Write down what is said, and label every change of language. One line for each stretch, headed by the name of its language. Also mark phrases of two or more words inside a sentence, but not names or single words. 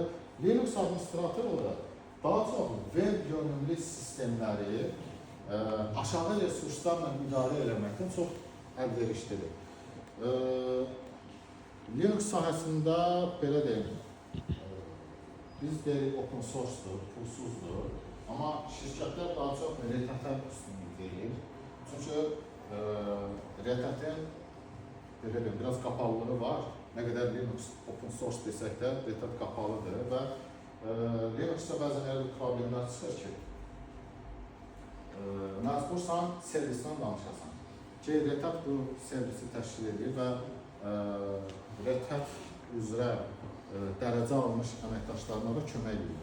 Azerbaijani: Linux administratorları daha çox web yönümlü sistemləri aşağı resurslarla idarə eləməkdən çox əlverişlidir. Linux sahəsində belə deyim, biz deyirik
English: open source-
Azerbaijani: dur, pulsuzdur. Amma şirkətlər daha çox Red Hat-ə üstünlük verir. Çünki Red Hat-in biraz qapalılığı var. Nə qədər Linux
English: open source
Azerbaijani: desək də Red Hat qapalıdır və Linux'da bəzən elə bir problemlər çıxır ki, məcbursan servisdən danışasan ki, Red Hat bu servisi təşkil edir və Red Hat üzrə dərəcə almış əməkdaşlarına da kömək edir.